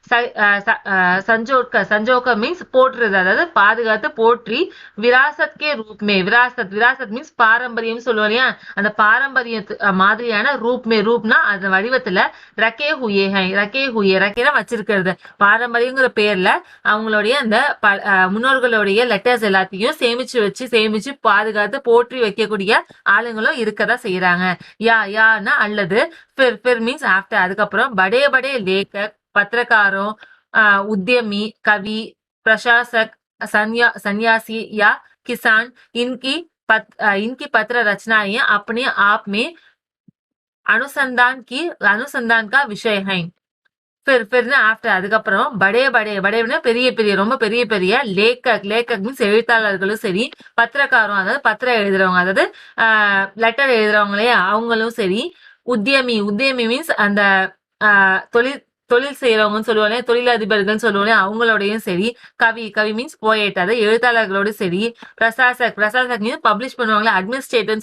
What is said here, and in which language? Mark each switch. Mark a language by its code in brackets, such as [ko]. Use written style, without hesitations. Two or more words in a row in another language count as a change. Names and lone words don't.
[ta] சஞ்சோக்க மீன்ஸ் போற்றுறது, அதாவது பாதுகாத்து போற்றி, [hi] विरासत के रूप में, [ta] விராசத் மீன்ஸ் பாரம்பரியம் சொல்லுவோம் இல்லையா, அந்த பாரம்பரிய மாதிரியான ரூப்னா அந்த வடிவத்துல, ரக்கேனா வச்சிருக்கிறது, பாரம்பரியங்கிற பேர்ல அவங்களுடைய அந்த முன்னோர்களுடைய லெட்டர்ஸ் எல்லாத்தையும் சேமிச்சு பாதுகாத்து போற்றி வைக்கக்கூடிய ஆளுங்களும் இருக்கதான் செய்யறாங்க. யானா அல்லது, फिर [en] means after, [ta] அதுக்கப்புறம், [hi] बड़े लेखक, पत्रकारों, उद्यमी, कवि, प्रशासक, सन्यासी या किसान, इनकी पत्र रचनाएं अपने आप में अनुसंधान का विषय है. [ta] फिर ஆஃப்டர் அதுக்கப்புறம் படே பெரிய பெரிய ரொம்ப பெரிய பெரிய லேக்கக் மீன்ஸ் எழுத்தாளர்களும் சரி, பத்திரக்காரும் அதாவது பத்திரம் எழுதுறவங்க அதாவது லெட்டர் எழுதுறவங்களே அவங்களும் சரி, உத்தியமி மீன்ஸ் அந்த தொழில் தொழில் செய்யறவங்கன்னு சொல்லுவாங்க, தொழிலதிபர்கள்னு சொல்லுவாங்க, அவங்களோடையும் சரி, கவி [en] means poet [ta] அதாவது எழுத்தாளர்களோட சரி, பிரசாசக் மீன்ஸ் பப்ளிஷ் பண்ணுவாங்களே, அட்மினிஸ்ட்ரேட்டர்னு